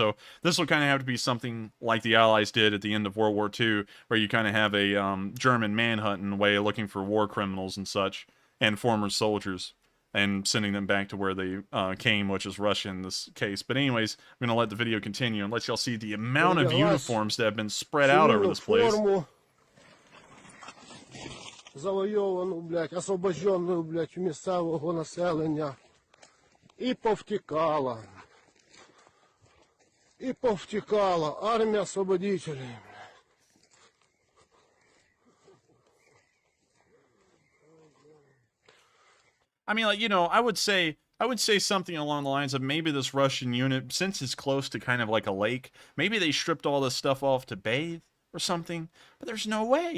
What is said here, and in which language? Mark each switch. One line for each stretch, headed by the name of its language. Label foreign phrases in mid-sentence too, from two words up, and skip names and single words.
English: So this will kind of have to be something like the Allies did at the end of World War II, where you kind of have a German manhunt in a way, looking for war criminals and such, and former soldiers, and sending them back to where they came, which is Russia in this case. But anyways, I'm going to let the video continue and let y'all see the amount of uniforms that have been spread out over this place.
Ukrainian: Завойовану, блядь, освобожденную, блядь, у місцевого населення. І повтікала. І повтікала. Армія освободителей.
English: I mean, like, you know, I would say something along the lines of maybe this Russian unit, since it's close to kind of like a lake, maybe they stripped all this stuff off to bathe or something, but there's no way.